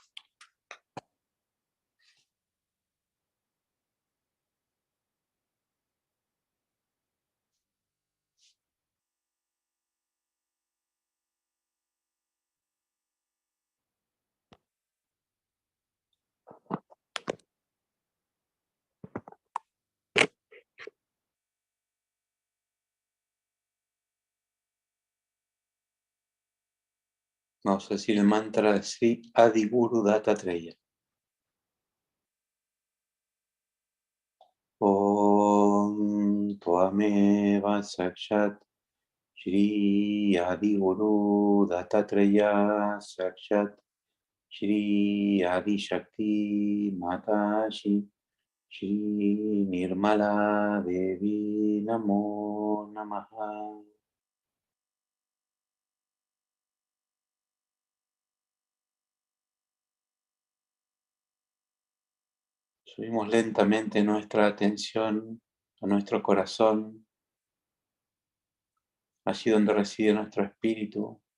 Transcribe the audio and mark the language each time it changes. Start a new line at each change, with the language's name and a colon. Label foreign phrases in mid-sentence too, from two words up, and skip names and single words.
Spanish: Vamos a decir el mantra de Sri Adiguru Dattatreya.
Sanskrit: Om Tvameva Sakshat Shri Adiguru Dattatreya Sakshat Shri Adi Shakti Matashi Shri Nirmala Devi Namo Namaha.
Spanish: Subimos lentamente nuestra atención a nuestro corazón, allí donde reside nuestro espíritu.